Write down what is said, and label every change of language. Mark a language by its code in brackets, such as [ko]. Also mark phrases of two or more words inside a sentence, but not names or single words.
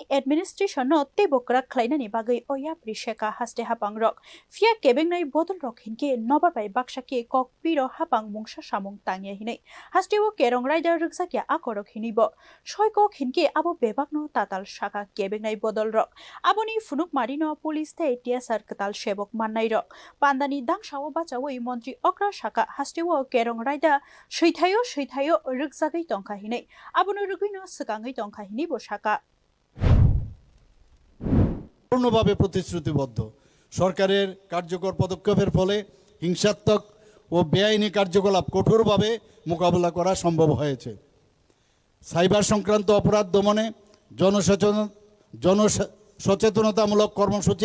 [trp] administration no tebokra khlainani bagai oya prisheka haste hapang rok fia kebeng nai bodol rok hinke nobar bai baksake kok piro hapang mungsa samung tangya hinai hasteo kerong rider ruksakia akorok hinibo soiko hinke abo bebakno tatal saka kebeng nai bodol rok aboni funuk marino police te TSR katal sebok mannai rok pandani dangsawo bachawoi mantri okra saka hasteo kerong rider seithayo ruksagai tongkha hinai abono rugino sukangai tongkha hinibo saka [bn] পূর্ণভাবে প্রতিশ্রুতিবদ্ধ সরকারের কার্যকর পদক্ষেপের ফলে হিংসাত্মক ও বেআইনি কার্যকলাপ কঠোরভাবে মোকাবেলা করা সম্ভব হয়েছে সাইবার সংক্রান্ত অপরাধ দমনে জনসচেতনতামূলক কর্মসূচির